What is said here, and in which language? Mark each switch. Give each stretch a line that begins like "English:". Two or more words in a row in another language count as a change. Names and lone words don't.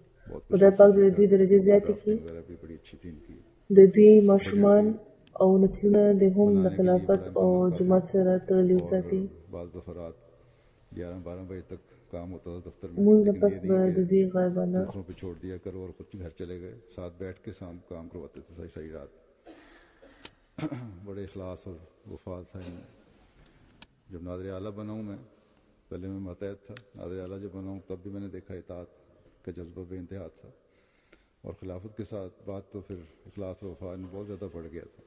Pashto: خدای پاک د دوی درجې زیاتې کړي، د دوی ماشومان او نسلونه د هم د خلافت او جماعت سره تړلي وساتي. مونځ نه پس به د دوی غایبانه
Urdu: بڑے اخلاص اور وفاد تھا ان میں. جب ناظر اعلیٰ بنا ہوں میں، پہلے میں ماتحت تھا، ناظر اعلیٰ جب بنا ہوں تب بھی میں نے دیکھا اطاعت کا جذبہ بے انتہا تھا اور خلافت کے ساتھ بات تو پھر اخلاص اور وفا میں بہت زیادہ بڑھ گیا تھا.